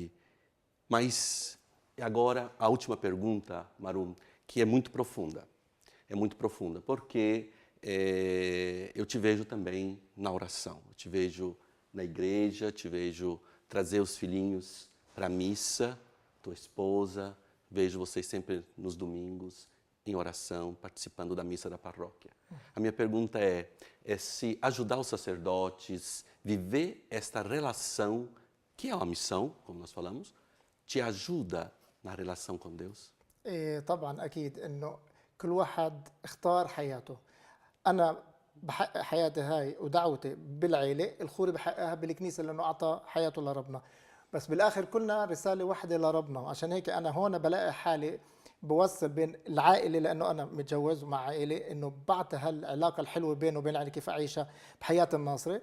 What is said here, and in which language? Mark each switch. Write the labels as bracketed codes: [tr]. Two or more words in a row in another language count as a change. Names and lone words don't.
[pt] Mas agora a última pergunta, Marum, que é muito profunda, porque eu te vejo também na oração, eu te vejo na igreja, te vejo trazer os filhinhos para a missa, tua esposa, vejo vocês sempre nos domingos em oração, participando da missa da paróquia. A minha pergunta é se ajudar os sacerdotes, viver esta relação, que é uma missão, como nós falamos, te ajuda na relação com Deus? [ar] طبعا اكيد انه كل واحد اختار حياته. انا بحقق حياتي هاي ودعوتي بالعيله، الخوري بحققها بالكنيسه لانه اعطى حياته لربنا. بس بالاخر كلنا رساله واحده لربنا. عشان هيك انا هون بلاقي حالي بوصل بين العائله، لانه انا متجوز مع عائله، انه بعطي هالعلاقه الحلوه بينه وبين عائلتي كيف اعيشها بحياه الناصري.